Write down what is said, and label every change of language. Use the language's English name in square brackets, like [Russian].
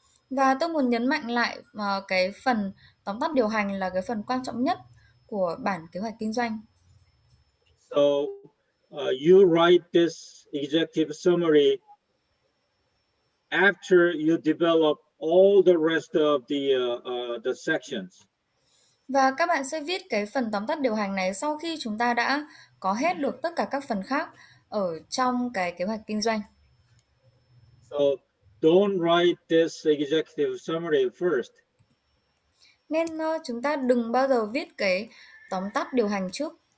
[Vietnamese] Và tôi muốn nhấn mạnh lại cái phần tóm tắt điều hành là cái phần quan trọng nhất của bản kế hoạch kinh doanh. [English] So you write this executive summary after you develop all the rest of the sections. [Vietnamese] Và các bạn sẽ viết cái phần tóm tắt điều hành này sau khi chúng ta đã có hết được tất cả các phần khác ở trong cái kế hoạch kinh doanh. [English] So don't write this executive summary first. [Vietnamese] Nên chúng ta đừng bao giờ viết cái tóm tắt điều hành trước.